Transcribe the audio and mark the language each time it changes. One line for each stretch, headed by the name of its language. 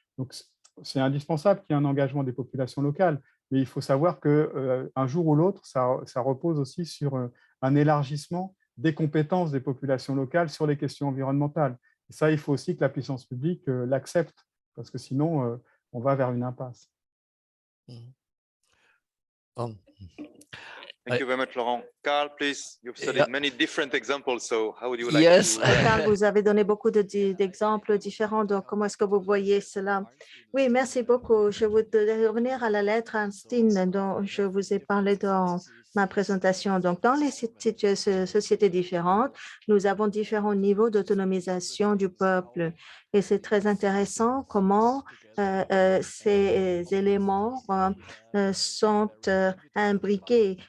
French: Donc, c'est indispensable qu'il y ait un engagement des populations locales, mais il faut savoir qu'un jour ou l'autre, ça repose aussi sur un élargissement des compétences des populations locales sur les questions environnementales. Et ça, il faut aussi que la puissance publique l'accepte, parce que sinon, on va vers une impasse.
English: Thank you very much, Laurent. Karl, please, you've studied many different examples, so how would you like Yes. to...
French: Karl, vous avez donné beaucoup d'exemples différents, donc comment est-ce que vous voyez cela? Oui, merci beaucoup. Je voudrais revenir à la lettre Einstein dont je vous ai parlé dans ma présentation. Donc, dans les sociétés différentes, nous avons différents niveaux d'autonomisation du peuple et c'est très intéressant comment ces éléments sont imbriqués.